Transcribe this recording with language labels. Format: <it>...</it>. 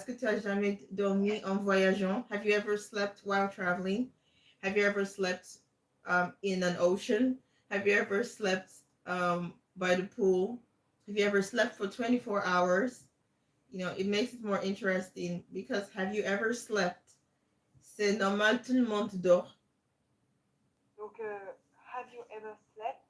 <fr>Est-ce que tu as jamais dormi en voyageant?</fr> <en>Have you ever slept while traveling? Have you ever slept in an ocean? Have you ever slept by the pool? Have you ever slept for 24 hours? You know, it makes it more interesting because have you ever slept?</en> <fr>C'est normal, tout le monde dort. Donc,</fr> <en>have you ever slept?</en>